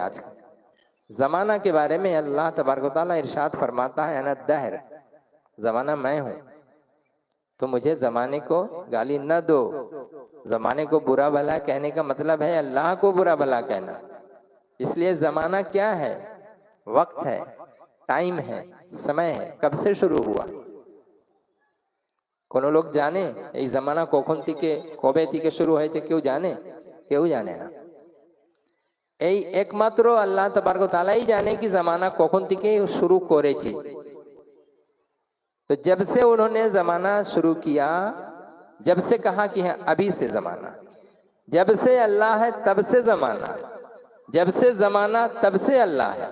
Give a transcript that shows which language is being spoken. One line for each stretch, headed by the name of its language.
Hindi: आज ज़माना के बारे में अल्लाह तबारक व तआला इरशाद फरमाता है, अना दहर, ज़माना मैं हूँ, तो मुझे ज़माने को गाली न दो। ज़माने को बुरा भला कहने का मतलब है अल्लाह को बुरा भला कहना। इसलिए ज़माना क्या है, वक्त है, टाइम है, समय है, कब से शुरू हुआ। कोनो लोग जाने ये ज़माना
Bangla: कখন থেকে কবে থেকে শুরু হয়েছে, কেউ জানে? কেউ জানে না। এই একমাত্র আল্লাহ তাবারক ও তাআলাই জানে
Hindi: कि ज़माना
Bangla: কখন থেকে शुरू করেছে।
Hindi: तो जब से उन्होंने ज़माना शुरू किया, जब से कहा कि है अभी से जमाना, जब से अल्लाह है तब से जमाना, जब से जमाना तब से अल्लाह है।